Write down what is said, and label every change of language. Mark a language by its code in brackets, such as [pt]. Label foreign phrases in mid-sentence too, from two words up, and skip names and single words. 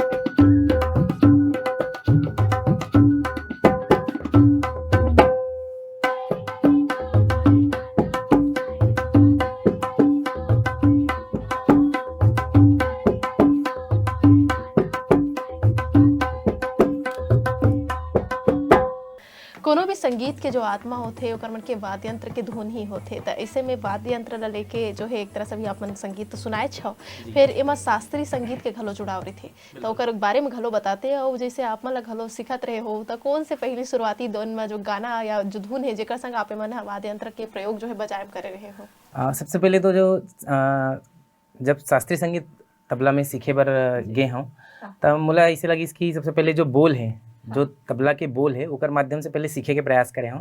[hne] कोनो भी संगीत के जो आत्मा होते ओकर मन के वाद्य यंत्र के धुन ही होते। तो ऐसे में वाद्य यंत्र ला लेके जो है एक तरह से भी आप मन संगीत तो सुनाए छो, फिर एमा शास्त्रीय संगीत के घलो जुड़ाव रही थे, तो ओकर बारे में घलो बताते। और जैसे आप मन ला घलो सिखत रहे हो, तो कौन से पहली शुरुआती दौर में जो गाना या जो धुन है जेकर संग आप मन वाद्य यंत्र के प्रयोग जो है बजाय करे रहे हो? सबसे पहले तो जो जब शास्त्रीय संगीत तबला में सीखे बर गे हूँ, तब मोला ऐसे लगी कि सबसे पहले जो बोल है, जो तबला के बोल है ओकर माध्यम से पहले सीखे के प्रयास करे हूँ।